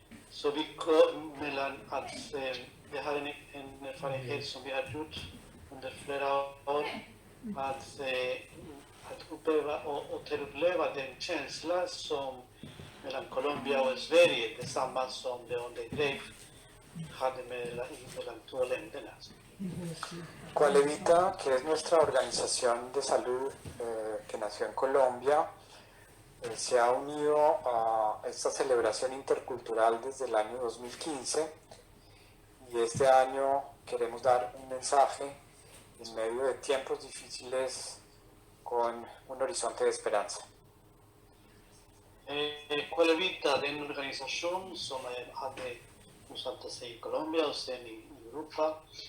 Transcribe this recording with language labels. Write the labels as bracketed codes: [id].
[sv] Så vi mellan att det här är en erfarenhet som vi har gjort under flera år, att uppleva och återuppleva den känsla som mellan Colombia och Sverige, detsamma som León de Greiff hade mellan två länderna. [es] Coalevita, que es nuestra organización de salud que nació en Colombia, se ha unido a esta celebración intercultural desde el año 2015 y este año queremos dar un mensaje en medio de tiempos difíciles con un horizonte de esperanza. [sv] Coalevita är en organisation som hade bosatt sig i Colombia och sen i Europa.